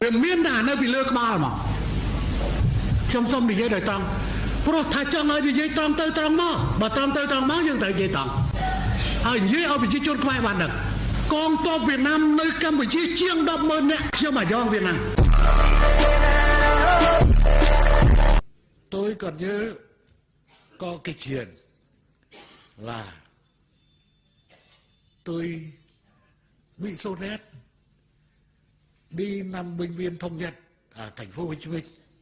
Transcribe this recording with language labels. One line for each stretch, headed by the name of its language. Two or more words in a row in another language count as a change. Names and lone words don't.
Khmer: វាមានតែនៅពីលើក្បាលមកខ្ញុំសូមនិយាយដោយត្រង់ព្រោះថាចង់ឲ្យនិយាយត្រង់ទៅត្រង់មកបើត្រង់ទៅត្រង់មកយើងត្រូវនិយាយត្រង់ហើយនិយាយឲ្យប្រជាជនខ្មែរបានដឹងកងទ័ពវៀតណាមនៅកម្ពុជាជាង 100000 នាក់ខ្ញុំអាយ៉ងវៀតណាម
Vietnamese: Tôi còn nhớ có cái chuyện là tôi bị sốt rét đi nằm bệnh viện Thống Nhất ở thành phố Hồ Chí Minh.